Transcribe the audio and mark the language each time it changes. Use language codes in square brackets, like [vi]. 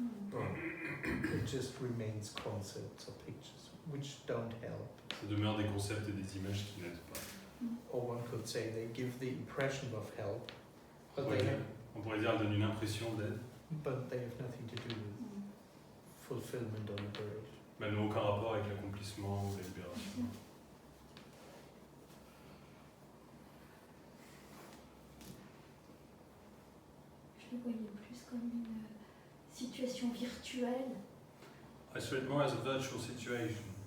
[en] But it just remains concepts or pictures, which don't help. [fr] Ça demeure des concepts et des images qui n'aident pas. [en] Or one could say they give the impression of help, [fr] On [en] but [fr] pourrait dire, elle donne une impression d'aide, [en] they have nothing to do with fulfillment or liberation. [fr] mais elle n'a aucun rapport avec l'accomplissement ou la libération. Je le voyais plus comme une situation virtuelle. [en] I saw it more as a virtual situation.